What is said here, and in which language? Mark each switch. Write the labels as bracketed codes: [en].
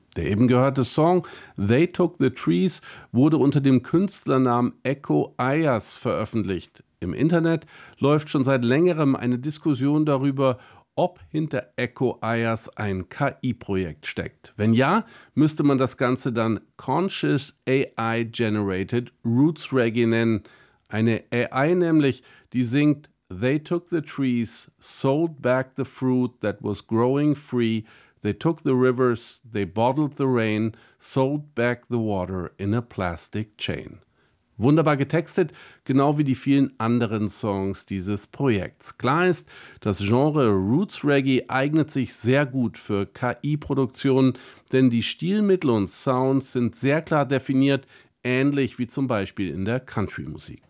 [de] Der eben gehörte Song They Took the Trees wurde unter dem Künstlernamen Echo Ayas veröffentlicht. Im Internet läuft schon seit längerem eine Diskussion darüber, ob hinter Echo Ayas ein KI-Projekt steckt. Wenn ja, müsste man das Ganze dann Conscious AI Generated Roots Reggae nennen. Eine AI nämlich, die singt [en] They took the trees, sold back the fruit that was growing free. They took the rivers, they bottled the rain, sold back the water in a plastic chain. [de] Wunderbar getextet, genau wie die vielen anderen Songs dieses Projekts. Klar ist, das Genre Roots Reggae eignet sich sehr gut für KI-Produktionen, denn die Stilmittel und Sounds sind sehr klar definiert, ähnlich wie zum Beispiel in der Country-Musik.